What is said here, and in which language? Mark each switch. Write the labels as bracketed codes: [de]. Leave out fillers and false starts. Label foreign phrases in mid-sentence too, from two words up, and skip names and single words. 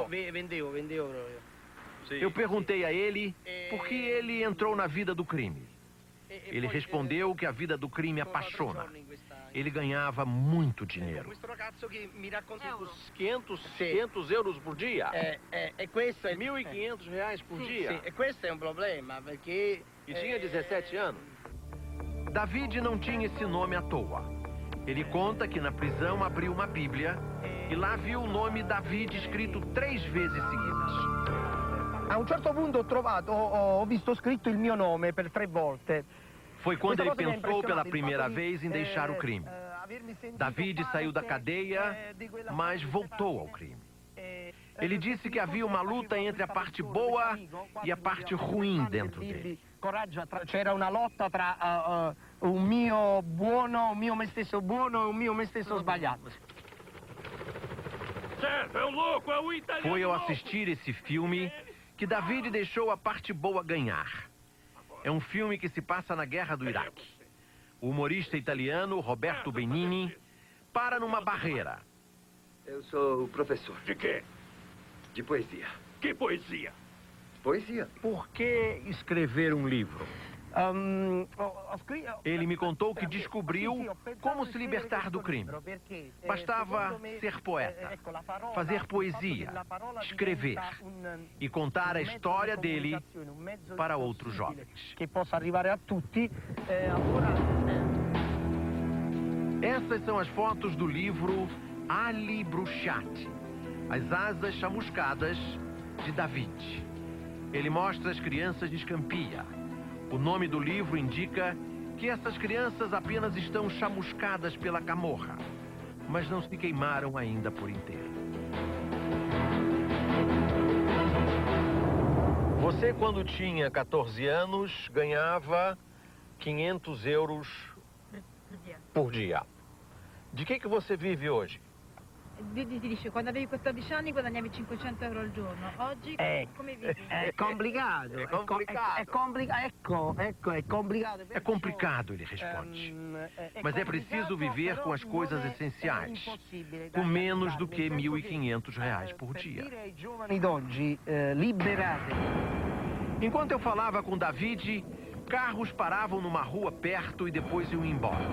[it] Vendevo. [pt] Eu perguntei a ele por que ele entrou na vida do crime. Ele respondeu que a vida do crime apaixona. Ele ganhava muito dinheiro. 500 euros por dia? [it] Questo è [pt] 1.500 reais por dia? [it] E questo è un problema, perché... [pt] E tinha 17 anos. David não tinha esse nome à toa. Ele conta que na prisão abriu uma Bíblia e lá viu o nome David escrito 3 vezes seguidas. [it] A un certo punto ho visto scritto il mio nome per 3 volte. [pt] Foi quando ele pensou pela primeira vez em deixar o crime. David saiu da cadeia, mas voltou ao crime. Ele disse que havia uma luta entre a parte boa e a parte ruim dentro dele. [it] C'era una lotta tra un mio me stesso buono e un mio me stesso sbagliato. [pt] Foi ao assistir esse filme que David deixou a parte boa ganhar. É um filme que se passa na Guerra do Iraque. O humorista italiano Roberto Benigni para numa barreira. Eu sou o professor. De quê? De poesia. Que poesia? Poesia. Por que escrever um livro? Ele me contou que descobriu como se libertar do crime. Bastava ser poeta, fazer poesia, escrever e contar a história dele para outros jovens. [it] Que possa arrivare a tutti. [pt] Essas são as fotos do livro Ali Bruciati, As Asas Chamuscadas de David. Ele mostra as crianças de Scampia. O nome do livro indica que essas crianças apenas estão chamuscadas pela Camorra, mas não se queimaram ainda por inteiro. Você, quando tinha 14 anos, ganhava 500 euros por dia. De que você vive hoje? [it] Vedi, ti dice, quando avevi 14 anni guadagnavi 500 euro al giorno. Oggi come vivi? È complicato. È complicato. [pt] É complicado, ele responde. Mas é preciso viver com as coisas essenciais, com menos do que 1.500 reais por dia. Enquanto eu falava com David, carros paravam numa rua perto e depois iam embora.